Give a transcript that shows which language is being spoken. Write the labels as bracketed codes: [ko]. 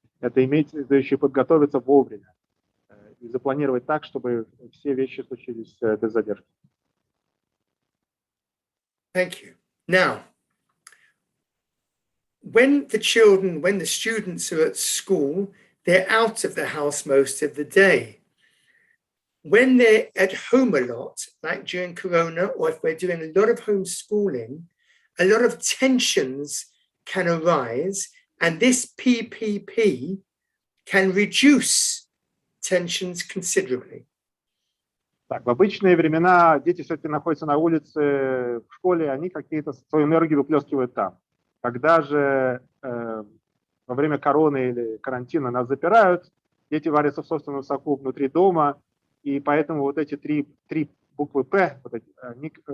[ru] Это иметь еще подготовиться вовремя и запланировать так, чтобы все вещи случились без задержки. [en] Thank you. Now, when the students are at school, they're out of the house most of the day. When they're at home a lot, like during Corona, or if we're doing a lot of homeschooling, a lot of tensions can arise, and this PPP can reduce tensions considerably. [ru] Так, в обычные времена дети все-таки находятся на улице, в школе, они какие-то свою энергию выплескивают там. Когда же во время короны или карантина нас запирают, дети варятся в собственном соку внутри дома, и поэтому вот эти три буквы «П», они